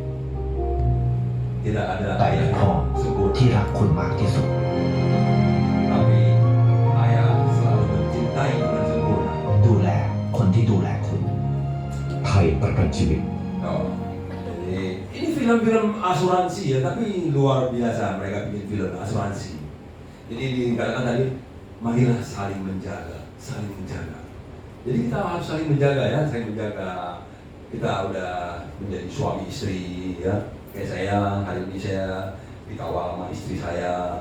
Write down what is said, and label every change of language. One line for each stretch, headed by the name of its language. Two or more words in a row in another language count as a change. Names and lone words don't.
Indonesian: Tidak ada
Thai: แต่มี
Indonesian: ayah
Thai: พ่อ
Indonesian: yang sempurna.
Thai: ที่รักคุณมากที่สุด
Indonesian: Tapi ayah selalu mencintai dengan sempurna.
Thai: ดูแลคนที่ดูแลคุณ ไทยประกันชีวิต
Indonesian: Oh, jadi ini film-film asuransi ya, tapi luar biasa mereka bikin film asuransi. Jadi dikatakan tadi, marilah saling menjaga, saling menjaga. Jadi kita harus saling menjaga ya, saling menjaga. Kita udah menjadi suami istri ya, kayak saya hari ini saya dikawal sama istri saya.